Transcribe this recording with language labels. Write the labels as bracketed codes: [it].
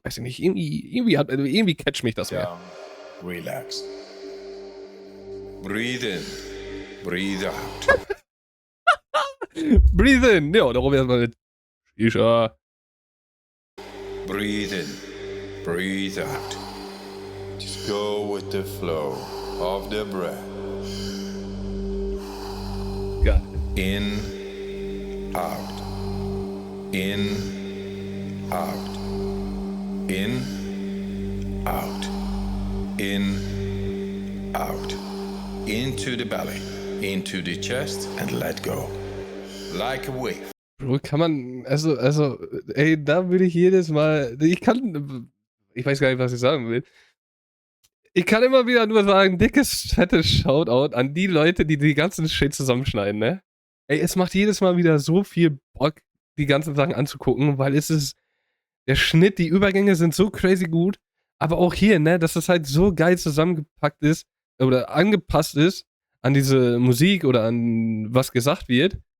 [de] Weiß ich nicht, irgendwie catcht mich das mehr. [en] Relax. Breathe in. Breathe out. Breathe in. [de] Ja, darum erstmal mit Shisha. [en] Breathe in. breathe out. Just go with the flow of the breath. [de] Geil. [en] In, out. In, out. In, out. In, out. Into the belly, into the chest, and let go. Like a wave. [de] Bro, kann man, ey, da würde ich jedes Mal, ich weiß gar nicht, was ich sagen will. Ich kann immer wieder nur sagen, dickes, fettes Shoutout an die Leute, die die ganzen Shit zusammenschneiden, ne? Ey, es macht jedes Mal wieder so viel Bock, die ganzen Sachen anzugucken, weil es ist, der Schnitt, die Übergänge sind so crazy gut, aber auch hier, ne, dass es halt so geil zusammengepackt ist oder angepasst ist an diese Musik oder an was gesagt wird.